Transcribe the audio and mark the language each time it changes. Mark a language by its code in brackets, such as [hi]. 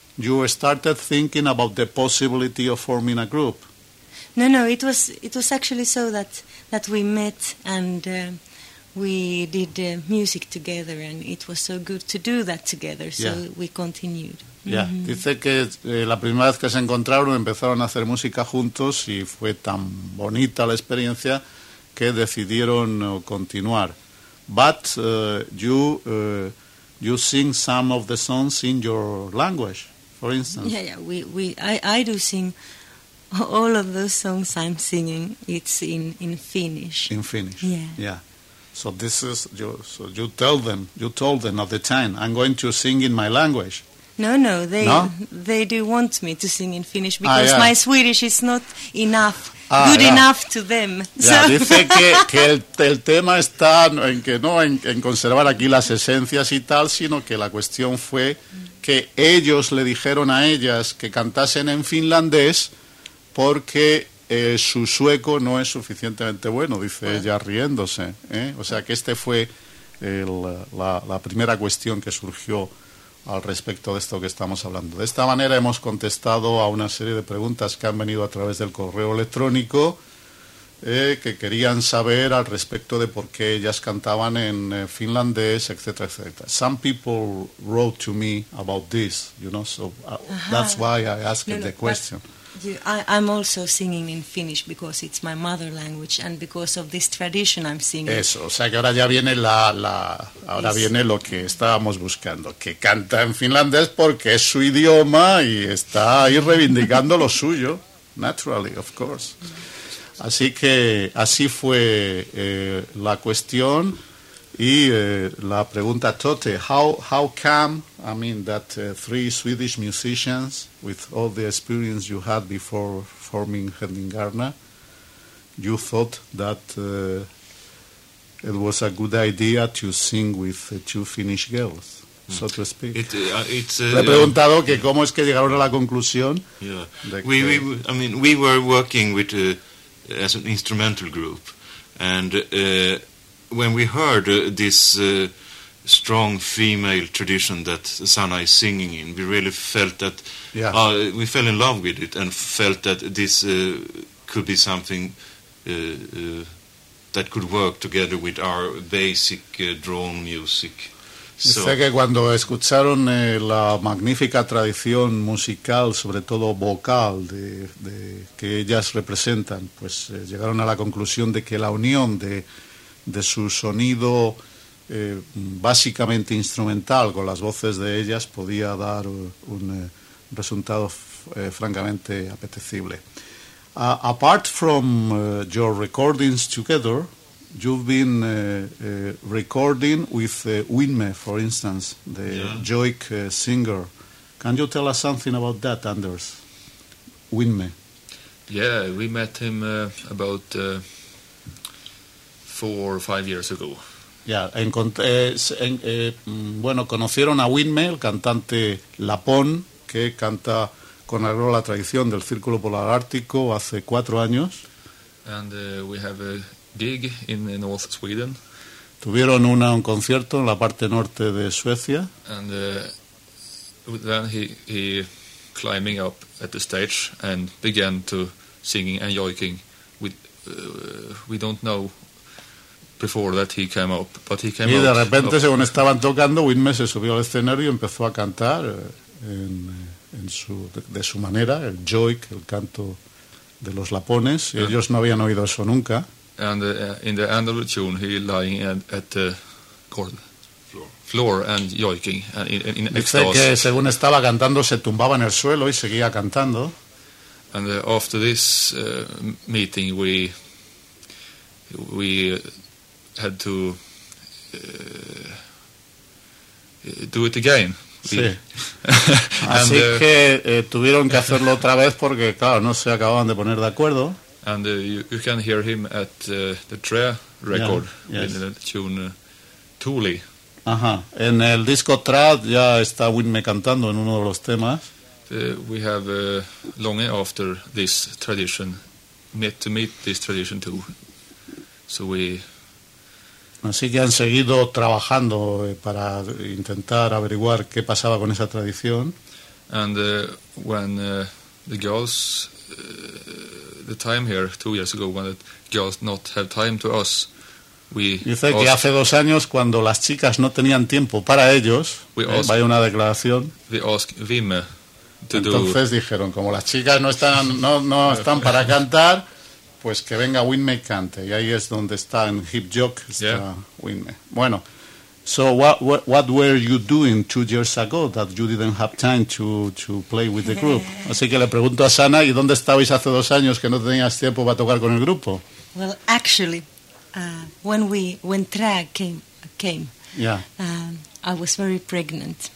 [en] you started thinking about the possibility of forming a group. No, it was actually so that we met and we did music together and it was so good to do that together, so yeah. we continued. Ya, yeah. [es] Dice que la primera vez que se encontraron empezaron a hacer música juntos y fue tan bonita la experiencia que decidieron continuar. [en] But you sing some of the songs in your language, for instance. Yeah, I do sing all of those songs I'm singing. It's in Finnish. In Finnish. Yeah. Yeah. So this is you told them at the time, I'm going to sing in my language. No, they do want me to sing in Finnish because my Swedish is not enough to them. Yeah, so. [es] Dice que el tema está en que no en conservar aquí las esencias y tal, sino que la cuestión fue que ellos le dijeron a ellas que cantasen en finlandés porque su sueco no es suficientemente bueno, dice ella riéndose. O sea que este fue la primera cuestión que surgió al respecto de esto que estamos hablando. De esta manera hemos contestado a una serie de preguntas que han venido a través del correo electrónico, que querían saber al respecto de por qué ellas cantaban en finlandés, etcétera, etcétera. [en] Some people wrote to me about this, you know, so that's why I asked the question. I'm also singing in Finnish because it's my mother language and because of this tradition I'm singing. [es] Eso, o sea que ahora ya viene viene lo que estábamos buscando, que canta en finlandés porque es su idioma y está ahí reivindicando lo suyo, [en] naturally, of course. [es] Así que así fue la cuestión y la pregunta [en] Tote, how come, I mean, that three Swedish musicians with all the experience you had before forming Hedningarna, you thought that it was a good idea to sing with two Finnish girls, so to speak. It's [es] le he preguntado que cómo es que llegaron a la conclusión. [en] Yeah. We were working with as an instrumental group, And when we heard this strong female tradition that Sanna is singing in, we really felt that we fell in love with it and felt that this could be something that could work together with our basic drone music. [es] Dice que cuando escucharon la magnífica tradición musical, sobre todo vocal, de que ellas representan, pues llegaron a la conclusión de que la unión de su sonido básicamente instrumental con las voces de ellas podía dar un resultado francamente apetecible. [en] Apart from your recordings together, you've been recording with Winme, for instance, the Joik singer. Can you tell us something about that, Anders? Winme. Yeah, we met him about 4 or 5 years ago. [es] Yeah, conocieron a Winme, el cantante lapón, que canta con agro la tradición del Círculo Polar Ártico hace 4 años. [en] And we have gig in North Sweden. [es] Tuvieron un concierto en la parte norte de Suecia. [en] And then he climbing up at the stage and began to singing and joiking. We don't know before that he came up, but he came [es] y [en] up. [es] Y de repente, según estaban tocando, Winme se subió al escenario y empezó a cantar en su manera, el joik, el canto de los lapones. Yeah. Ellos no habían oído eso nunca. [en] And in the end of the tune, he lying at the floor and joiking in extras. [es] Dice que según estaba cantando, se tumbaba en el suelo y seguía cantando. [en] And after this meeting, we had to do it again. [es] Sí. Así que tuvieron que hacerlo otra vez porque, claro, no se acababan de poner de acuerdo. [en] And you can hear him at the Tre record with the tune Tuli. [es] Ajá. En el disco Tre ya está Winme cantando en uno de los temas. [en] We have long after this tradition, meet this tradition too. So we. [es] Así que han seguido trabajando para intentar averiguar qué pasaba con esa tradición. [en] And when the girls. The time here 2 years ago when the girls not have time to us, we. [es] Dice que hace 2 años cuando las chicas no tenían tiempo para ellos. Vaya una declaración. [en] We ask Winme to do. [es] Entonces dijeron como las chicas no están para cantar, pues que venga Winme y cante. Y ahí es donde está en Hip Joke Winme. [en] Bueno, so what were you doing 2 years ago that you didn't have time to play with the group? [es] Así que le pregunto a Sanna, ¿y dónde estabais hace 2 años que no tenías tiempo para tocar con el grupo? [en] Well, actually, when Tre came, I was very pregnant.